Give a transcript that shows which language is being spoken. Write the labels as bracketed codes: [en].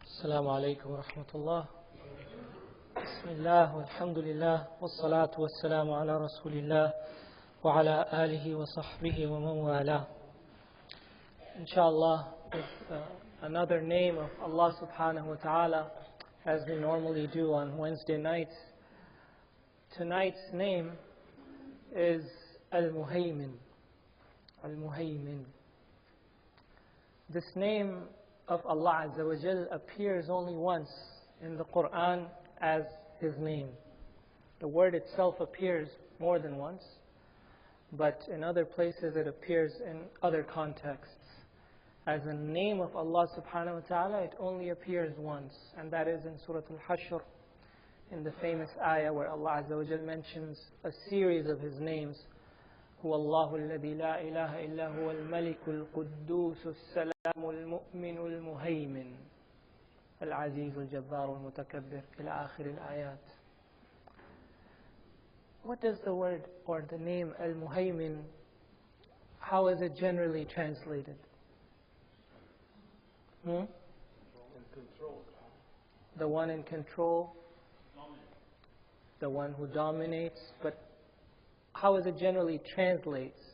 [ar] السلام عليكم ورحمة الله. بسم الله والحمد لله والصلاة والسلام على رسول الله وعلى آله وصحبه ومن والاه. [en] Inshallah, with another name of Allah subhanahu wa ta'ala, as we normally do on Wednesday nights. Tonight's name is Al-Muhaymin. Al-Muhaymin. This name of Allah Azza wa Jal appears only once in the Quran as His name. The word itself appears more than once, but in other places it appears in other contexts. As a name of Allah subhanahu wa ta'ala, it only appears once, and that is in Surah Al-Hashr, in the famous ayah where Allah Azza wa Jal mentions a series of His names. [ar] هو الله الذي لا إله إلا هو الملك القدوس السلام المؤمن المهيمن العزيز الجبار المتكبر إلى آخر الآيات. [en] What does the word or the name Al-Muhaymin, how is it generally translated? In control. The one in control, the one who dominates, but how is it generally translates?